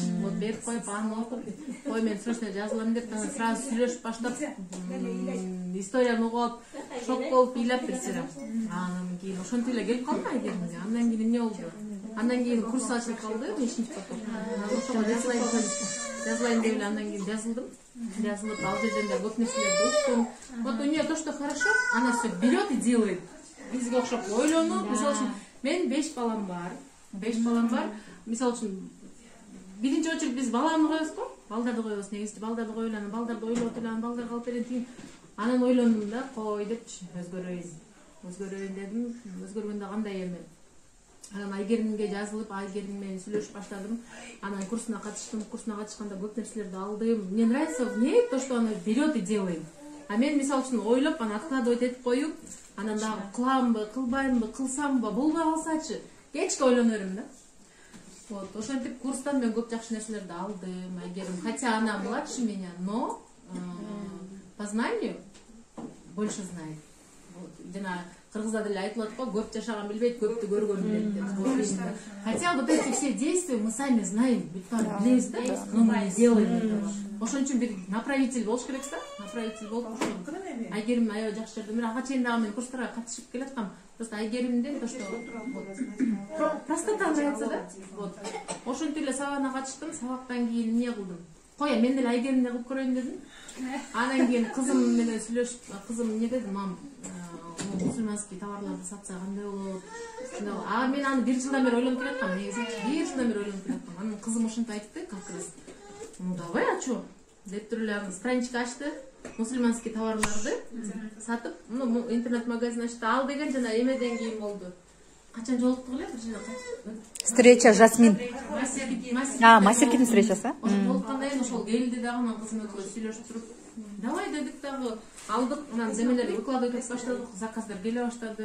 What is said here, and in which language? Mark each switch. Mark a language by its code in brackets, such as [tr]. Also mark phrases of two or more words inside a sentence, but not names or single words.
[ky] Вот берип коюп, аны окуп, ой мен срочно жазылам деп, сразу сүйлөшүп баштап, историяны угуп алып, шок болуп ыйлап бир сыйра. Анан кийин ошентип эле келип калдым Айкеримге. Андан кийин эмне болду? Андан кийин курс ачылып калды, 5-поток. Ошого жазылайын деп эле андан кийин жазылдым. Жазылып, ал жерден да көп нерселерди уктум. [ru] Вот у нее то, что хорошо, она все берет и делает. [ky] Бизге окшоп ойлонуп, мисалы үчүн мен 5 балам бар. 5 балам бар. Мисалы үчүн биринчи очередь биз баланы коебуз го? Балдарды коебуз, негизи балдарды коелу, анан балдарды ойлоп эле, анан балдарга алып берейин. Анан ойлондум да, кой депчи, өзгөрөйүн дедим. Өзгөргөндө кандай эми? Анан Айгеримге жазылып, Айгерим менен сүйлөшүп баштадым. Анан курсуна катыштым. Курсуна катышканда көп нерселерди алдым. [ru] Мне нравится в ней то, что она берет и делает. [ky] А мен мисалы үчүн ойлоп, аны откладывать этип коюп, анан дагы кыламбы, кылбаймбы, кылсамбы, болбой калсачы, кечке ойлоно берем да. Вот, ошентип курстан мен көп жакшы нерселерди алдым, Айгерим. [ru] Хотя она младше меня, но по знанию больше знает. [ky] Жана кыргызда деле айтылат го, көп жашаган билбейт, көптү көргөн билет деп. [ru] Хотя вот эти все действия мы сами знаем, [ky] билебиз да, [ru] но мы не делаем. [ky] Ошон үчүн бир направитель болуш керек да, направитель болуп ошо. Айгерим аябай жакшы жерде, мен ага чейин дагы мен курстарга катышып келаткам. [ru] Просто Айгеримден то, что простота нравится, да? Вот. [ky] Ошентип эле сабагына катыштым, сабактан кийин эмне кылдым? Кой, мен деле Айгеримден кылып көрөйүн дедим. Анан кийин кызым менен сүйлөшүп, кызым эмне деди, мам, мусульманский товарларды сатса кандай болот? А мен аны 1 жылдан бери ойлонуп келаткам, негизи 1 жылдан бери ойлонуп келаткам. Анан кызым ошентип айтты, [ru] как раз. Ну давай, а чё? [ky] Деп туруп эле страничка ачты. Мусульманский товарларды сатып, интернет-магазин ачты. Ал деген жана эмеден кийин болду. Качан жолуктук эле? [ru] Встреча Жасмин. [ky] Мастеркидің встречасы. Ошол жолуккандан кийин ошол келди дагы, анан кызым экөөбүз сүйлөшүп туруп, давай дедик дагы, алдык, анан земелер выкладывать этип баштадык, заказдар келе баштады.